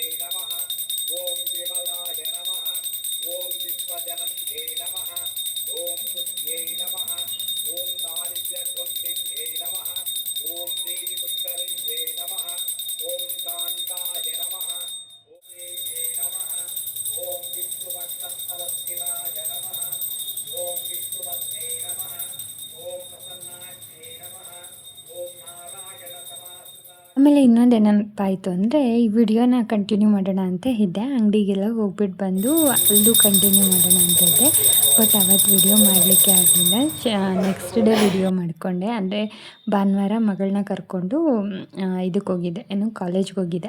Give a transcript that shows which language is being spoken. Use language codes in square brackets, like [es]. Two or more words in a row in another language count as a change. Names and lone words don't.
[sa] ನಮಃ, ಓಂ ವಿಮಲಾಯ ನಮಃ, ಓಂ ವಿಶ್ವಜನಂದೇ ನಮಃ, ಓಂ ಪುಷ್ಪೇ ನಮಃ, ಓಂ ದಾರಿದ್ರ್ಯಧ್ವಂಸಿನ್ಯೇ ನಮಃ, ಓಂ ದೇವಿ ಪುಷ್ಕರಿಣ್ಯೇ ನಮಃ, ಓಂ ಕಾಂತಾಯ ನಮಃ, ಓಂ ದೇವ್ಯೇ ನಮಃ, ಓಂ ವಿಷ್ಣುವರ್ಧನಪರಶಿವಾಯ ನಮಃ, ಓಂ ವಿಷ್ಣುವರ್ಧೇ ನಮಃ, ಓಂ ಪ್ರಸನ್ನಾಯ ನಮಃ, ಓಂ ನಾರಾಯಣ ಸಮಾಸುತ. [kn] ಆಮೇಲೆ ಇನ್ನೊಂದು ಏನಪ್ಪ ಆಯಿತು ಅಂದರೆ, ಈ ವಿಡಿಯೋನ ಕಂಟಿನ್ಯೂ ಮಾಡೋಣ ಅಂತ ಇದ್ದೆ. ಅಂಗಡಿಗೆಲ್ಲ ಹೋಗ್ಬಿಟ್ಟು ಬಂದು ಅಲ್ಲೂ ಕಂಟಿನ್ಯೂ ಮಾಡೋಣ ಅಂತ ಇದ್ದೆ. ಬಟ್ ಅವತ್ತು ವಿಡಿಯೋ ಮಾಡಲಿಕ್ಕೆ ಆಗಲಿಲ್ಲ. [en] next day [kn] ವಿಡಿಯೋ ಮಾಡಿಕೊಂಡೆ. ಅಂದರೆ ಭಾನುವಾರ ಮಗಳನ್ನ ಕರ್ಕೊಂಡು ಇದಕ್ಕೆ ಹೋಗಿದ್ದೆ, ಕಾಲೇಜ್ಗೆ ಹೋಗಿದ್ದೆ.